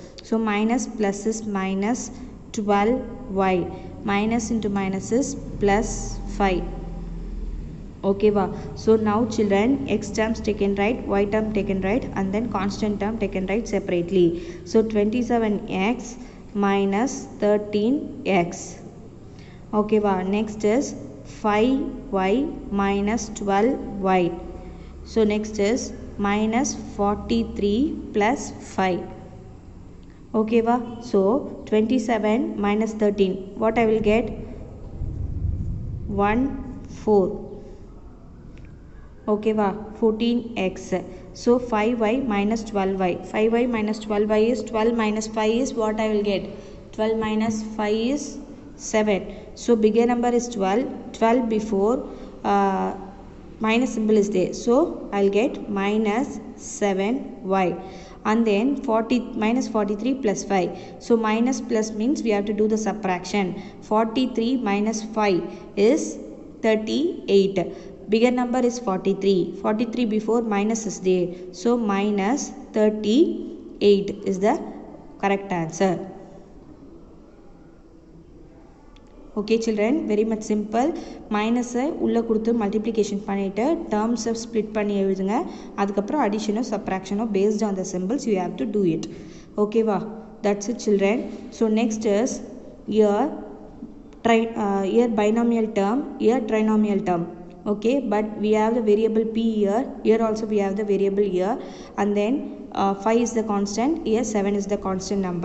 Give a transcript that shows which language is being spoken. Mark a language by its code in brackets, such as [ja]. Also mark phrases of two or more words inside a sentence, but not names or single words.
[en] So minus plus is minus 12y, minus into minus is plus 5. Okay va? So now children, x terms taken right, y term taken right, and then constant term taken right separately. So 27x minus 13x. Okay va? Next is 5y minus 12y. So next is minus 43 plus 5. Okay va? So 27 minus 13, what I will get? 1 4. Okay va? 14x. So 5y minus 12y. 5y minus 12y is 12 minus 5 is what I will get? 12 minus 5 is 7. So bigger number is 12. 12 before minus symbol is there. So I'll get minus 7y. And then minus 43 plus 5. So minus plus means we have to do the subtraction. 43 minus 5 is 38. Bigger number is 43. 43 before minus is there. So minus 38 is the correct answer. Okay children, very much simple. [ta] Minus உள்ள கொடுத்து multiplication பண்ணிட்டு [en] terms split [ta] பண்ணி எழுதுங்க. [en] அதுக்கப்புறம் addition subtraction based on the symbols you have to do it. Okay va? That's it children. So next is here binomial term, here trinomial term. Okay, but we have the variable p here also we have the variable here, and then 5 is the constant, here 7 is the constant number.